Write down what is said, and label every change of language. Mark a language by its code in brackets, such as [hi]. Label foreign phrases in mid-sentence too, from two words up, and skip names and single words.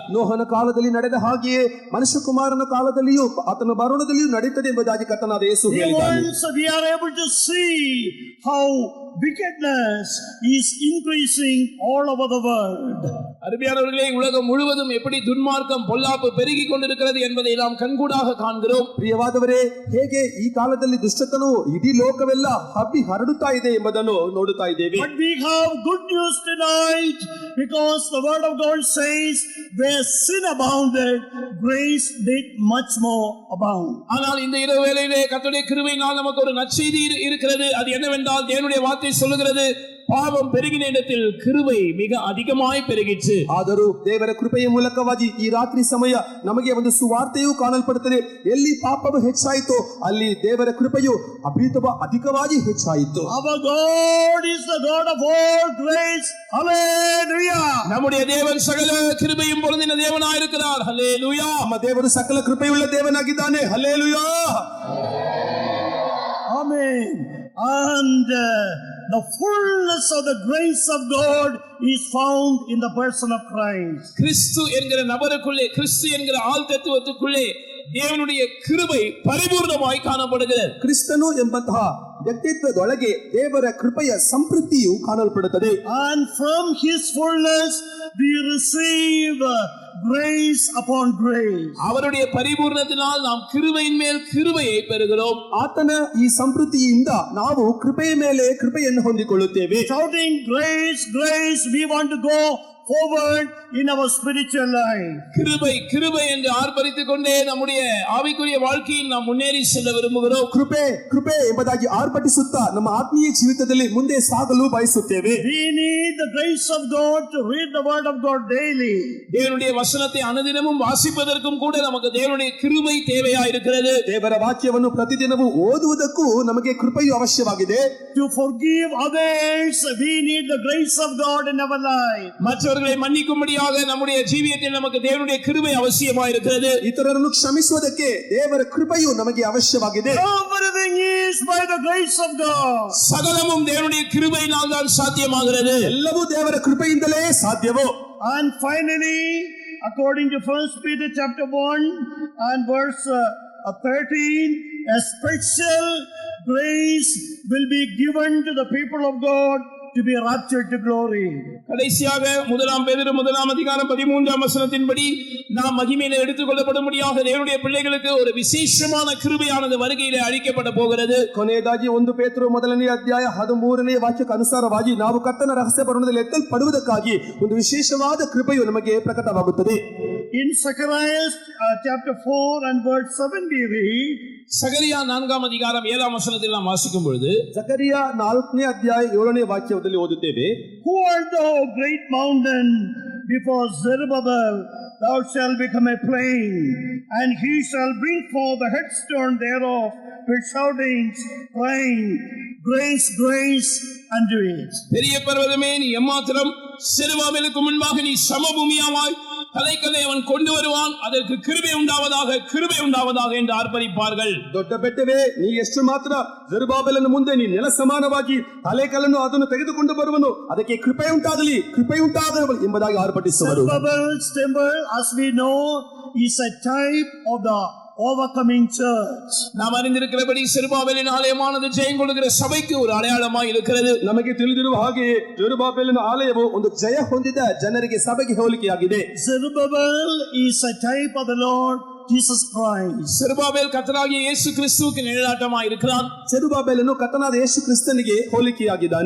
[kn] ನೋಹನ ಕಾಲದಲ್ಲಿ ನಡೆದ ಹಾಗೆಯೇ ಮನುಷ್ಯಕುಮಾರನ ಕಾಲದಲ್ಲಿಯೂ ಆತನ ಬರುಣದಲ್ಲಿಯೂ ನಡೆಯುತ್ತದೆ ಎಂಬುದಾಗಿ ಕರ್ತನಾದ ಯೇಸು ಹೇಳಿದ್ದಾನೆ. [en] Once we are able to see how wickedness is increasing all over the world. [ta] அருமையானவர்களே, உலகம் முழுவதும் எப்படி துன்மார்க்கம் பொல்லாப்பு பெருகி கொண்டிருக்கிறது என்பதை நாம் கண்கூடாக காண்கிறோம். [kn] ಪ್ರಿಯವಾದವರೇ, ಹೇಗೆ ಈ ಕಾಲದಲ್ಲಿ ದುಷ್ಟತನವು ಇಡೀ ಲೋಕವೆಲ್ಲ ಹಬ್ಬಿ ಹರಡುತ್ತಾ ಇದೆ ಎಂಬುದನ್ನು ನೋಡುತ್ತಾ ಇದ್ದೇವೆ. [en] But we have good news tonight, because the word of God says, where sin abounded, grace did much more abound. [ta] ஆனால் இந்த இரவு வேளையிலே கர்த்தருடைய கிருபையினால் நமக்கு ஒரு நற்செய்தி இருக்கிறது. அது என்னவென்றால் தேவனுடைய வார்த்தை சொல்லுகிறது, பாவம் பெருகின இடத்தில் கிருபை மிக அதிகமாய் பெருகிற்று. [kn] ಆದರೂ ದೇವರ ಕೃಪೆಯ ಮೂಲಕವಾಗಿ ಈ ರಾತ್ರಿ ಸಮಯ ನಮಗೆ ಒಂದು ಸುವಾರ್ತೆಯು ಕಾಣಲ್ಪಡುತ್ತದೆ. ಎಲ್ಲಿ ಪಾಪವು ಹೆಚ್ಚಾಯಿತು ಅಲ್ಲಿ ದೇವರ ಕೃಪೆಯು ಅಧಿಕವಾಗಿ ಹೆಚ್ಚಾಯಿತು. [en] Our God is the God of all grace. Hallelujah. [ta] நம்முடைய தேவன் சகல கிருபையும் பொருந்தின தேவனாய் இருக்கிறார். ஹல்லேலூயா. [kn] ನಮ್ಮ ದೇವರು ಸಕಲ ಕೃಪೆಯುಳ್ಳ ದೇವನಾಗಿದ್ದಾನೆ. ಹಲ್ಲೇಲೂಯಾ. [en] Amen. And the fullness of the grace of God is found in the person of Christ. [ta] கிறிஸ்து என்கிற நபருக்குள்ளே, கிறிஸ்து என்கிற ஆள் தத்துவத்துக்குள்ளே தேவனுடைய கிருபை பரிபூர்ணமாய் காணப்படுகிறது. [kn] ಕ್ರಿಸ್ತನು ಎಂಬಂತಹ ವ್ಯಕ್ತಿತ್ವದೊಳಗೆ ದೇವರ ಕೃಪೆಯ ಸಂಪೃದ್ಧಿಯು ಕಾಣಲ್ಪಡುತ್ತದೆ. [en] And from his fullness we receive grace upon grace. [ta] அவருடைய பரிபூர்ணத்தினால் நாம் கிருபையின் மேல் கிருபையை பெறுகிறோம். [kn] ಆತನ ಈ ಸಂಪೃದ್ಧಿಯಿಂದ ನಾವು ಕೃಪೆಯ ಮೇಲೆ ಕೃಪೆಯನ್ನು ಹೊಂದಿಕೊಳ್ಳುತ್ತೇವೆ. [en] Shouting grace, grace, we want to go forward in our spiritual life. [ta] கிருபை கிருபை என்று ஆர்ப்பரித்துக் கொண்டே நம்முடைய ஆவிக்குரிய வாழ்க்கையில் நாம் முன்னேறி செல்ல விரும்புகிறோம். [kn] ಕೃಪೆ ಕೃಪೆ ಎಂಬುದಾಗಿ ಆರ್ಭಟಿಸುತ್ತಾ ನಮ್ಮ ಆತ್ಮೀಯ ಜೀವಿತದಲ್ಲಿ ಮುಂದೆ ಸಾಗಲು ಬಯಸುತ್ತೇವೆ. [en] We need the grace of God to read the word of God daily. [ta] தேவனுடைய வசனத்தை அனுதினமும் வாசிப்பதற்கும் கூட நமக்கு தேவனுடைய கிருபை தேவையாய் இருக்கிறது. [kn] ದೇವರ ವಾಕ್ಯವನ್ನು ಪ್ರತಿದಿನವೂ ಓದುವುದಕ್ಕೂ ನಮಗೆ ಕೃಪೆಯು ಅವಶ್ಯವಾಗಿದೆ. [en] To forgive others, we need the grace of God in our life. [ta] மற்றவர்களை மன்னிக்கும்படியாக நம்முடைய ஜீவியத்தில் நமக்கு தேவனுடைய கிருபை அவசியமாய் இருக்கிறது. [kn] ಇತರರನ್ನು ಕ್ಷಮಿಸುವುದಕ್ಕೆ ದೇವರ ಕೃಪೆಯು ನಮಗೆ ಅವಶ್ಯವಾಗಿದೆ. [en] Everything is by the grace of God. [ta] சகலமும் தேவனுடைய கிருபையினால் தான் சாத்தியமாகிறது. [kn] ಎಲ್ಲವೂ ದೇವರ ಕೃಪೆಯಿಂದಲೇ ಸಾಧ್ಯವೋ. [en] And finally, according to 1 Peter chapter 1 and verse 13, a special grace will be given to the people of God to be raptured to glory. [ta] கடைசியாக முதலாம் பேதுரு முதலாம் அதிகாரம் 13ஆம் வசனத்தின்படி நாம் மகிமையிலே எடுத்துக்கொள்ளப்படும்படியாக தேவனுடைய பிள்ளைகளுக்கு ஒரு விசேஷமான கிருபையானது வருகையிலே அளிக்கப்பட போகிறது. [kn] ಕೊನೆಯದಾಗಿ 1 ಪೇತ್ರರು ಮೊದಲನೇ ಅಧ್ಯಾಯ 13ನೇ ವಾಕ್ಯಕ್ಕೆ ಅನುಸಾರವಾಗಿ ನಾವು ಕರ್ತನ ರಹಸ್ಯ ಬರುಣದಲ್ಲಿ ಎತ್ತಲ್ಪಡುವುದಕ್ಕಾಗಿ ಒಂದು ವಿಶೇಷವಾದ ಕೃಪೆಯು ನಮಗೆ ಪ್ರಕಟವಾಗುತ್ತದೆ. [en] In Zechariah chapter 4 and verse 7 we read, [ta] சகரியா 4ஆம் அதிகாரம் 7ஆம் வசனத்தில் நாம் வாசிக்கும் பொழுது [kn] ಜಕರಿಯ 4ನೇ ಅಧ್ಯಾಯ 7ನೇ ವಾಕ್ಯದಲ್ಲಿ ಓದುತ್ತೇವೆ. [en] Who art thou, great mountain? Before Zerubbabel thou shalt become a plain, and he shall bring forth the headstone thereof with shoutings, crying, grace, grace unto it. [ta] பெரிய பர்வதமே நீ எம்மாத்திரம், செருபாபேலுக்கு முன்பாக நீ சமபூமியாவாய், தலைக்கல்லை அவன் கொண்டு வருவான், அதற்கு கிருபை உண்டாவதாக, கிருபை உண்டாவதாக என்று ஆர்ப்பரிப்பார்கள். [kn] ದೊಡ್ಡ ಬೆಟ್ಟವೇ ನೀ ಎಷ್ಟು ಮಾತ್ರ, ಜೆರುಬ್ಬಾಬೆಲನ ಮುಂದೆ ನೀ ನೆಲ ಸಮಾನವಾಗಿ ತಲೆಕಲ್ಲನ್ನು ಅದನ್ನು ತೆಗೆದುಕೊಂಡು ಬರುವನು, ಅದಕ್ಕೆ ಕೃಪೆ ಉಂಟಾಗಲಿ, ಕೃಪೆ ಉಂಟಾಗಲಿ ಎಂಬುದಾಗಿ ಆರ್ಭಟಿಸುವರು. [en] Zerubbabel's temple, as we know, is a type of the overcoming church. [ta] நாம் அறிந்திருக்கிறபடி செருபாபேலின் ஆலயமானது ஜெயம் கொள்ளுகிற சபைக்கு ஒரு அடையாளமாய் இருக்கிறது. [kn] ನಮಗೆ ತಿಳಿದಿರುವ ಹಾಗೆ ಜೆರುಬ್ಬಾಬೆಲನ ಆಲಯವು ಒಂದು ಜಯ ಹೊಂದಿದ ಜನರಿಗೆ ಸಭೆಗೆ ಹೋಲಿಕೆಯಾಗಿದೆ. [en] Zerubbabel is a type of the Lord Jesus Christ. [ta] செருபாபேல் கர்த்தராகிய இயேசு கிறிஸ்துவுக்கு நிழலாட்டமாய் இருக்கிறான். [kn] ಜೆರುಬ್ಬಾಬೆಲನು ಕರ್ತನಾದ ಯೇಸು ಕ್ರಿಸ್ತನಿಗೆ ಹೋಲಿಕೆಯಾಗಿದ್ದಾನೆ.